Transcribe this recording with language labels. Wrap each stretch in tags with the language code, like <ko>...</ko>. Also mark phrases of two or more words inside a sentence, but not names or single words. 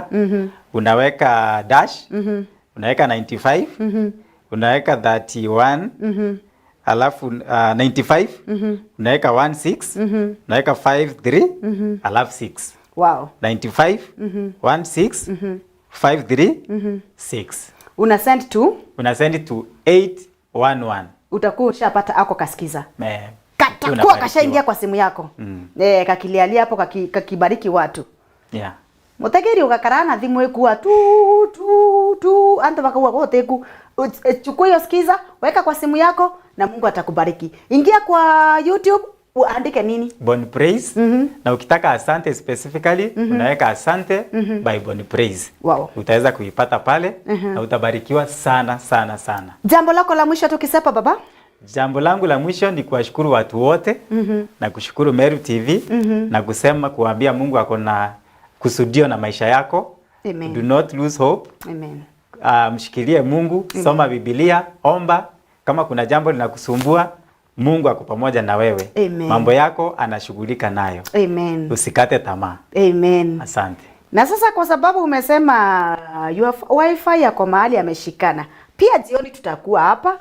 <sw>Unaweka dash. Unaweka 95. Unaweka 31. Alafu 95. Unaweka 16. Unaweka 53. Alafu 6. Wow. 95 16 53 6. Una send to 811. Utakuwa ushapata ako kasikiza. Katakuwa kashaingia kwa simu yako. Kakilialia hapo kakibariki watu. Yeah.</sw> <mer>Mutegeri ugakarana thimu ekuwa tu anta bakawa</mer> <sw>wote ku chukua hiyo sikiza, weka kwa simu yako na Mungu atakubariki. Ingia kwa YouTube, uandike nini? Boni Praize. Na ukitaka asante specifically unaweka asante by Boni Praize. Wow. Utaweza kuipata pale na utabarikiwa sana sana sana. Jambo lako la mwisho tukisepa baba? Jambo langu la mwisho ni kuwashukuru watu wote na kushukuru Meru TV na kusema kuambia Mungu ako na kusudio na maisha yako. Amen.</sw> <en>Do not lose hope.</en> <sw>Amen. Mshikilie Mungu, soma Biblia, omba. Kama kuna jambo linakusumbua, Mungu ako pamoja na wewe. Amen. Mambo yako anashughulika nayo. Amen. Usikate tamaa. Amen. Asante. Na sasa kwa sababu umesema</sw> <en>your wifi</en> <sw>yako mahali ameshikana, pia jioni tutakuwa hapa.</sw>